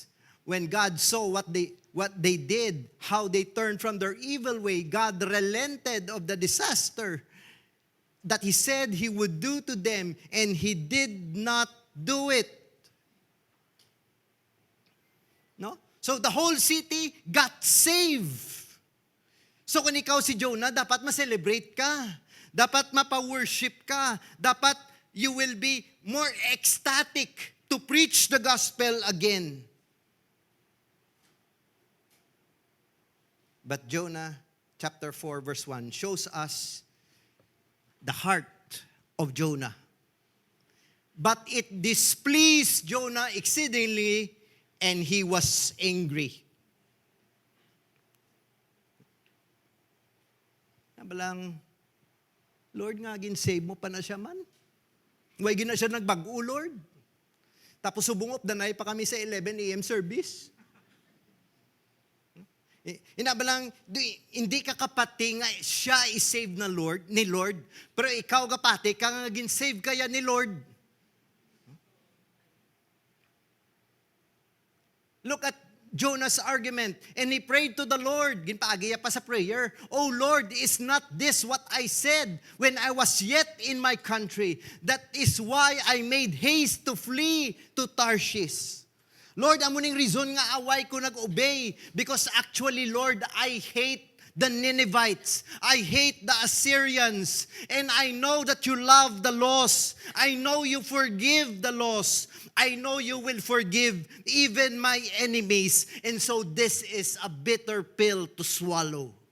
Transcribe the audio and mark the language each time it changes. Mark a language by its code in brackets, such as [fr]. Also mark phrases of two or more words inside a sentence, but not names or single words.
[en] When God saw what they did, how they turned from their evil way, God relented of the disaster that He said He would do to them, and He did not do it. No? So the whole city got saved. [hil] So kung ikaw si Jonah, dapat ma-celebrate ka. Dapat mapa-worship ka. [en] Dapat you will be more ecstatic to preach the gospel again. But Jonah chapter 4 verse 1 shows us the heart of Jonah. But it displeased Jonah exceedingly, and he was angry. [hil] Nabalang, Lord nga, gin-save mo pa na siya man. Way gina siya nagbago, Lord. Tapos subungop, danay pa kami sa 11 a.m. service. Inabalang, hindi ka kapati nga siya is-save na Lord, ni Lord, pero ikaw kapati, ka nga gin-save kaya ni Lord. [en] Look at Jonah's argument. And he prayed to the Lord. [hil] Ginpaagiya pa sa prayer. [en] Oh Lord, is not this what I said when I was yet in my country? That is why I made haste to flee to Tarshish. Lord, [hil] amuning reason nga away ko nag-obey. [en] Because actually, Lord, I hate the Ninevites. I hate the Assyrians. And I know that you love the lost. I know you forgive the lost. I know you will forgive even my enemies. And so this is a bitter pill to swallow.